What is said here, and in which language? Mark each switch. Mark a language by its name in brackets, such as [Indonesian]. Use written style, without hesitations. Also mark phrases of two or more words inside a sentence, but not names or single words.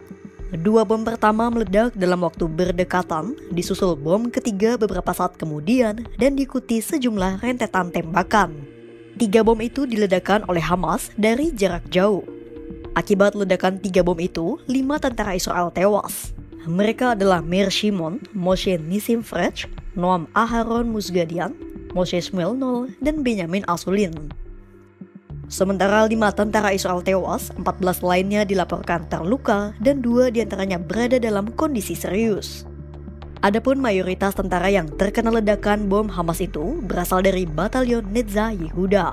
[Indonesian] 2 bom pertama meledak dalam waktu berdekatan, disusul bom ketiga beberapa saat kemudian dan diikuti sejumlah rentetan tembakan. 3 bom itu diledakkan oleh Hamas dari jarak jauh. Akibat ledakan 3 bom itu, 5 tentara Israel tewas. Mereka adalah Meir Shimon, Moshe Nissim Frech, Noam Aharon Musgadian, Moshe Shmuel Nol, dan Benyamin Asulin. Sementara 5 tentara Israel tewas, 14 lainnya dilaporkan terluka dan 2 diantaranya berada dalam kondisi serius. Adapun mayoritas tentara yang terkena ledakan bom Hamas itu berasal dari Batalion Netzah Yehuda.